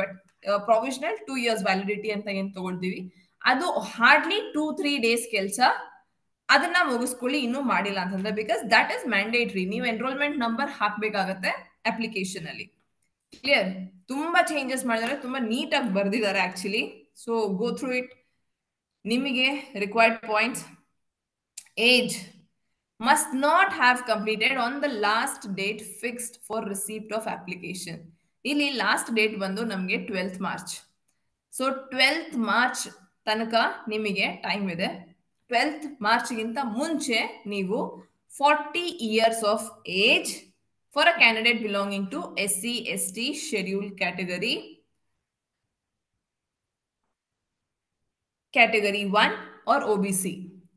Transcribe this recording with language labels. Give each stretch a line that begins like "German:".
Kannada: But provisional 2 years validity ಅಂತ ಏನ್ ತಗೊಳ್ತೀವಿ ಅದು ಹಾರ್ಡ್ಲಿ 2-3 days ಕೆಲಸ. ಅದನ್ನ ಮುಗಿಸ್ಕೊಳ್ಳಿ ಇನ್ನೂ ಮಾಡಿಲ್ಲ ಅಂತಂದ್ರೆ,
English: Because that is mandatory.
Kannada: ನೀವು ಎನ್ರೋಲ್ಮೆಂಟ್ ನಂಬರ್ ಹಾಕ್ಬೇಕಾಗತ್ತೆ ಅಪ್ಲಿಕೇಶನ್ ಅಲ್ಲಿ. ಕ್ಲಿಯರ್? ತುಂಬಾ ಚೇಂಜಸ್ ಮಾಡಿದ್ದಾರೆ, ತುಂಬಾ ನೀಟಾಗಿ ಬರ್ದಿದ್ದಾರೆ actually.
English: So go through it. ನಿಮಗೆ required points: age must not have completed on the last date fixed for receipt of application.
Kannada: ಇಲ್ಲಿ ಲಾಸ್ಟ್ ಡೇಟ್ ಬಂದು ನಮಗೆ 12th March. So 12th March ತನಕ ನಿಮಗೆ ಟೈಮ್ ಇದೆ. 12th ಮಾರ್ಚ್ಗಿಂತ ಮುಂಚೆ ನೀವು
English: 40 years of age for a candidate belonging to SC/ST scheduled category 1 or OBC.